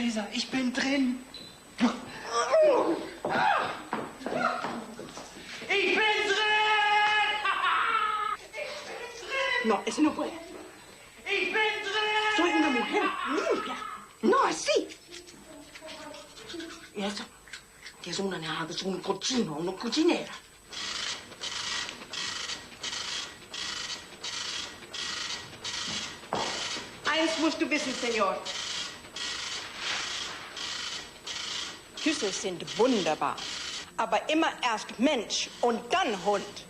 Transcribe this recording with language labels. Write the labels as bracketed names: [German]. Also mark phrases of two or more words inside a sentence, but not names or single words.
[German] ich bin drin. Ich bin drin! [Spanish] No, eso no puede. [German] Ich bin drin! [Spanish] Soy una mujer limpia. No así. Y eso, que es una nada, es un cochino, una cochinera. [German] Eins musst du wissen, Senor. Küsse sind wunderbar, aber immer erst Mensch und dann Hund.